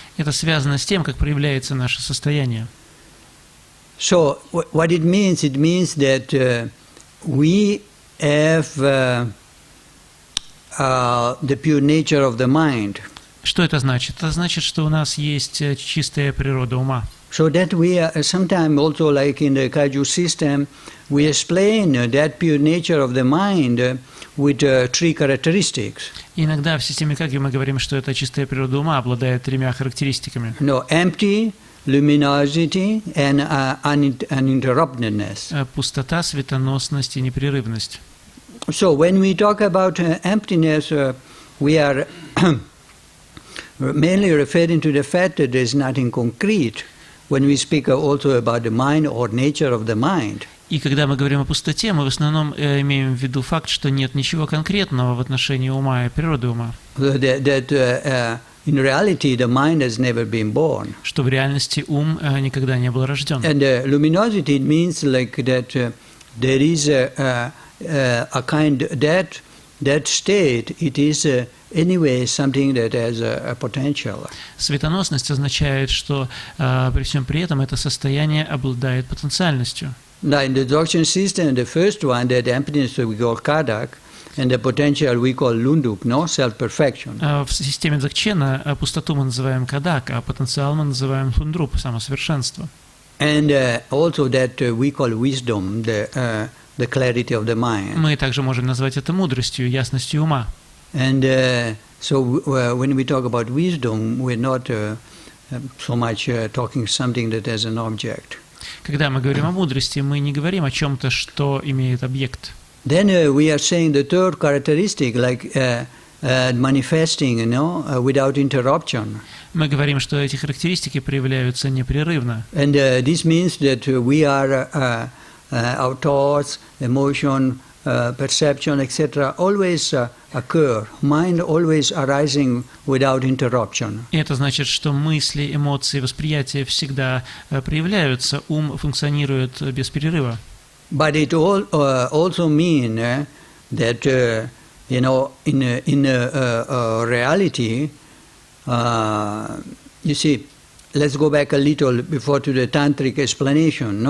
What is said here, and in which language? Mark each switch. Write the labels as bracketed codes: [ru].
[ru] Это связано с тем, как проявляется наше состояние. [en] So what it means that we have the pure nature of the mind. [ru] Что это значит? Это значит, что у нас есть чистая природа ума. [en] So that we are sometimes also like in the Kaiju system, we explain that pure nature of the mind with three characteristics. [ru] Иногда в системе Каги мы говорим, что эта чистая природа ума обладает тремя характеристиками. [en] Empty, luminosity, and uninterruptedness. [ru] Пустота, светоносность и непрерывность. [en] So when we talk about emptiness, we are mainly referring to the fact that there is nothing concrete when we speak also about the mind or nature of the mind. [ru] И когда мы говорим о пустоте, мы в основном имеем в виду факт, что нет ничего конкретного в отношении ума и природы ума. [en] That in reality the mind has never been born. [ru] Что в реальности ум никогда не был рожден. [en] And luminosity means like that there is a kind that state. It is anyway something that has a potential. [ru] Светоносность означает, что при всем при этом это состояние обладает потенциальностью. [en] Now in the Dzogchen system, the first one, that emptiness we call kadak, and the potential we call lundup, no, self-perfection. [ru] В системе Дзогчена пустоту мы называем кадак, а потенциал мы называем хундруп, самосовершенство. [en] And also that we call wisdom, the clarity of the mind. [ru] Мы также можем назвать это мудростью, ясностью ума. [en] And so when we talk about wisdom, we're not so much talking something that has an object. [ru] Когда мы говорим о мудрости, мы не говорим о чем-то, что имеет объект. [en] Then we are saying the third characteristic, like manifesting, without interruption. [ru] Мы говорим, что эти характеристики проявляются непрерывно. [en] And this means that we are our thoughts, emotion, perception, etc. always occur. Mind always arising without interruption. [ru] И это значит, что мысли, эмоции, восприятия всегда проявляются, ум функционирует без перерыва. [en] But it also means that in reality, you see, let's go back a little before to the tantric explanation.